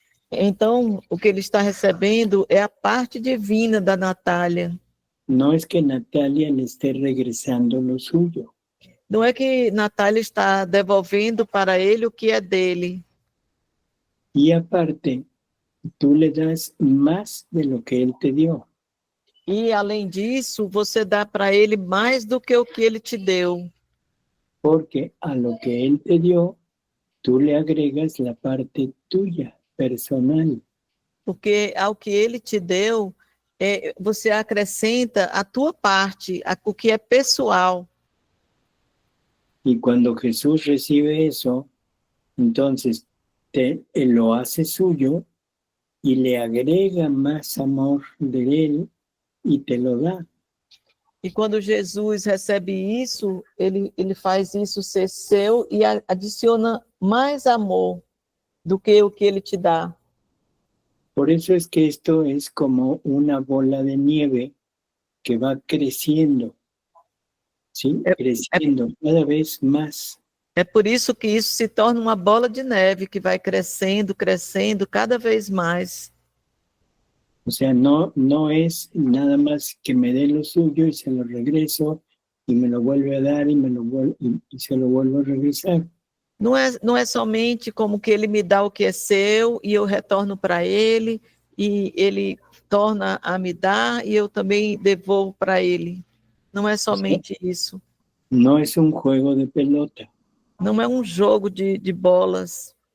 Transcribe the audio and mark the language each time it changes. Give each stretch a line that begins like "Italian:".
Portuguese: Então, o que ele está recebendo é a parte divina da Natália.
Spanish: No es que Natalia le esté regresando lo suyo.
Portuguese: Não é que Natália está devolvendo para ele o que é dele.
Spanish: Y aparte, tú le das más de lo que él te dio.
Portuguese: E, além disso, você dá para ele mais do que o que ele te deu.
Spanish: Porque a lo que él te dio, tú le agregas la parte tuya, personal.
Portuguese: Porque ao que ele te deu, você acrescenta a tua parte, o que é pessoal.
Spanish: Y cuando Jesús recibe eso, entonces él lo hace suyo y le agrega más amor de él y te lo da.
Portuguese: E quando Jesus recebe isso, ele faz isso ser seu e adiciona mais amor do que o que ele te dá.
Spanish: Por eso es que esto es como una bola de nieve que va creciendo, ¿sí? Creciendo cada vez más.
Portuguese: É por isso que isso se torna uma bola de neve que vai crescendo, crescendo cada vez mais.
Spanish: O sea, no es nada más que me dé lo suyo y se lo regreso y me lo vuelve a dar y se lo vuelvo a regresar.
Portuguese: Não é somente como que ele me dá o que é seu e eu retorno para ele, e ele torna a me dar e eu também devolvo para ele. Não é somente isso.
Spanish: No es un juego de pelota.
Portuguese: Não é um jogo de bolas.